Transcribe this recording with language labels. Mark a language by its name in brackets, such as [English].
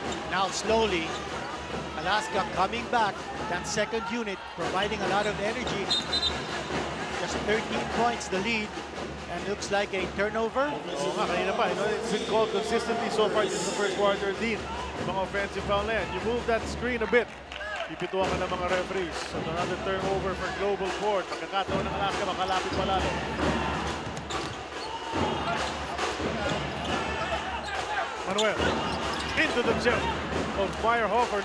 [English] Now slowly, Alaska coming back. That second unit providing a lot of energy. Just 13 points the lead. And looks like a turnover. [Filipino] Oo nga, kanina pa. [English] It's been called consistently so far this is the first quarter. Dean, [Filipino] mga offensive foul na yan. [English] You move that screen a bit. [Filipino] Pipituan ka ng mga referees. [English] So another turnover for GlobalPort. [Filipino] Pagkakataon ng Alaska, makalapit palalo. [English] Manuel, into the chip of Meyerhofer.